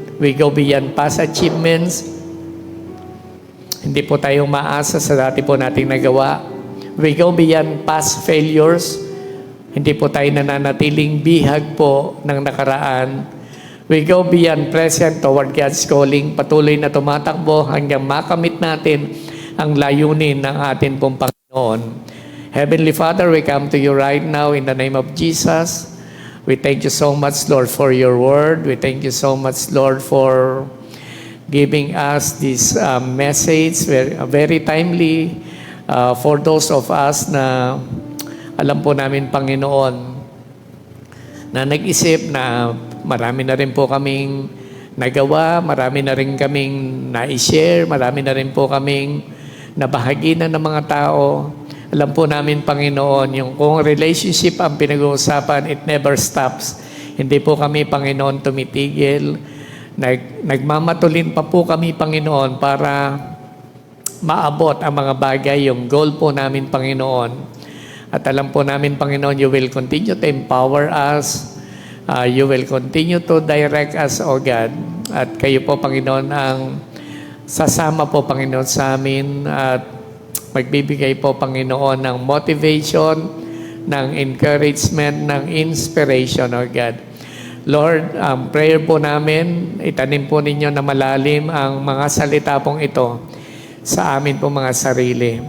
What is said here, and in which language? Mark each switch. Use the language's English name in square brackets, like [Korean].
[English] We go beyond past achievements. [Filipino] Hindi po tayo maasa sa dati po nating nagawa. [English] We go beyond past failures. [Filipino] Hindi po tayo nananatiling bihag po ng nakaraan. [English] We go beyond present toward God's calling. [Filipino] Patuloy na tumatakbo hanggang makamit natin ang layunin ng atin pong Panginoon. [English] Heavenly Father, we come to you right now in the name of Jesus. We thank you so much, Lord, for your word. We thank you so much, Lord, for giving us this message, very timely for those of us [Filipino] na alam po namin, Panginoon, na nag-isip na marami na rin po kaming nagawa, marami na rin kaming na-share, marami na rin po kaming nabahaginan ng mga tao. Alam po namin, Panginoon, yung kung relationship ang pinag-uusapan, [English] it never stops. [Filipino] Hindi po kami, Panginoon, tumitigil. Nagmamatulin pa po kami, Panginoon, para maabot ang mga bagay, yung goal po namin, Panginoon. At alam po namin, Panginoon, [English] you will continue to empower us. You will continue to direct us, O God. [Filipino] At kayo po, Panginoon, ang sasama po, Panginoon, sa amin at magbibigay po, Panginoon, ng motivation, ng encouragement, ng inspiration, O God. Lord, ang prayer po namin, itanim po ninyo na malalim ang mga salita pong ito sa amin po mga sarili.